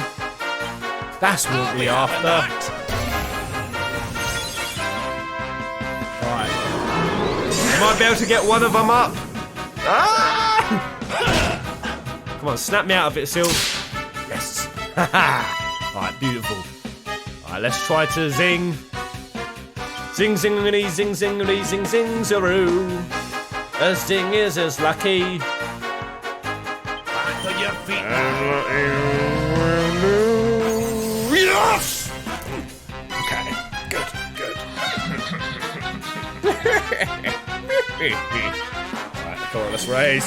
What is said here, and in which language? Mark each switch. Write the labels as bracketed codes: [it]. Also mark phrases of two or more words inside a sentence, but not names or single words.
[en] That's what we're after. Alright. Might be able to get one of them up. Come on, snap me out of it, Sil. Yes. Alright, beautiful. Alright, let's try to zing. Zing, zingity, zing, zingity, zing, zing, zeroo. A zing is as lucky. Back on your feet. Yes! Okay, good. Right. Come on, let's race.